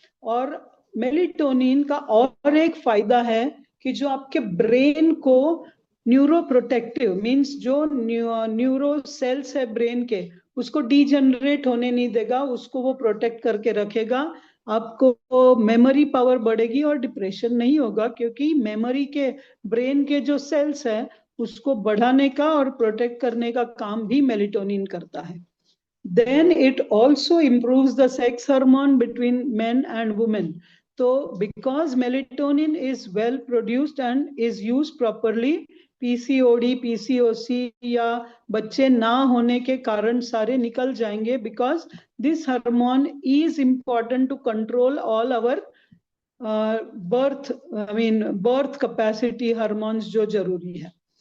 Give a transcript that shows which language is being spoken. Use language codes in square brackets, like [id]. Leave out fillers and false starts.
[hi] और मेलिटोनिन का और एक फायदा है कि जो आपके ब्रेन को न्यूरो प्रोटेक्टिव मीन्स जो न्यूरो सेल्स है ब्रेन के, उसको डीजनरेट होने नहीं देगा, उसको वो प्रोटेक्ट करके रखेगा। आपको मेमोरी पावर बढ़ेगी और डिप्रेशन नहीं होगा, क्योंकि मेमोरी के ब्रेन के जो सेल्स है उसको बढ़ाने का और प्रोटेक्ट करने का काम भी मेलिटोनिन करता है। [en] Then it also improves the sex hormone between men and women. So because melatonin is well produced and is used properly, [hi] PCOD पीसीओसी या बच्चे ना होने के कारण सारे निकल जाएंगे, [en] because this hormone is important to control all our birth, I mean birth capacity hormones [hi] जो जरूरी है.